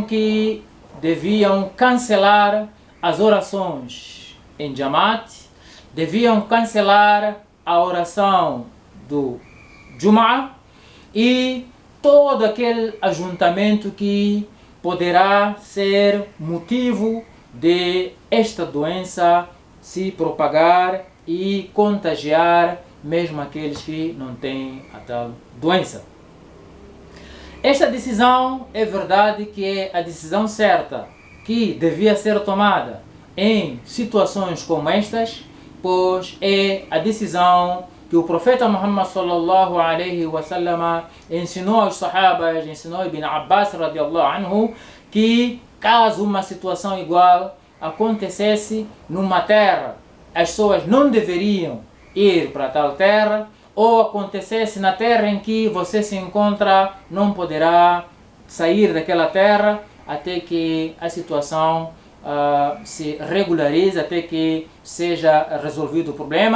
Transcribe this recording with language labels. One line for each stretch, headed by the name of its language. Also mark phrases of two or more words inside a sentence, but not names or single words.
Portuguese: que deviam cancelar as orações em Jamaat, deviam cancelar a oração do Jum'ah e todo aquele ajuntamento que poderá ser motivo de esta doença se propagar e contagiar mesmo aqueles que não têm a tal doença. Esta decisão é verdade que é a decisão certa, que devia ser tomada em situações como estas, pois é a decisão que o profeta Muhammad
Arabic: صلى الله عليه وسلم
Portuguese: ensinou aos sahabas, ensinou Ibn Abbas
Arabic: رضي الله عنه,
Portuguese: que caso uma situação igual acontecesse numa terra, as pessoas não deveriam ir para tal terra, ou acontecesse na terra em que você se encontra, não poderá sair daquela terra até que a situação se regularize, até que seja resolvido o problema.